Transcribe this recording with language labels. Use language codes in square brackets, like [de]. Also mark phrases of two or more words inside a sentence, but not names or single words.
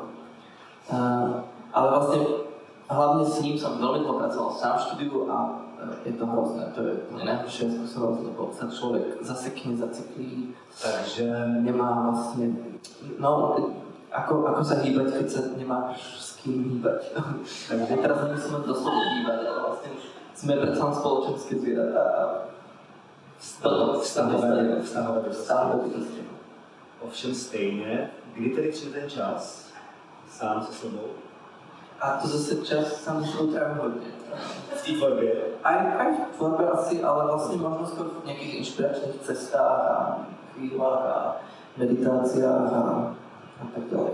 [sk] Ale vlastne hlavne s ním som veľmi dlho pracoval sám v štúdiu a je to hrozné, to je najhoršia skúsenosť, lebo sa človek zasekne, zaciklí, takže nemá vlastne, no, ako sa hýbať, keď sa nemáš s kým hýbať. Takže teraz nemusíme doslovne hýbať, ale vlastne sme predsa len spoločenské zvieratá a vztahové bytosti. [cs] Ovšem stejně, kdy tedy přijde ten čas sám se sebou? A to zase čas sám se sebou trávim hodně. V té tvorbě? [sk] Aj v tvorbe asi, ale vlastně možno skôr v nějakých inspiračných cestách a chvíľach a meditáciách a tak dále.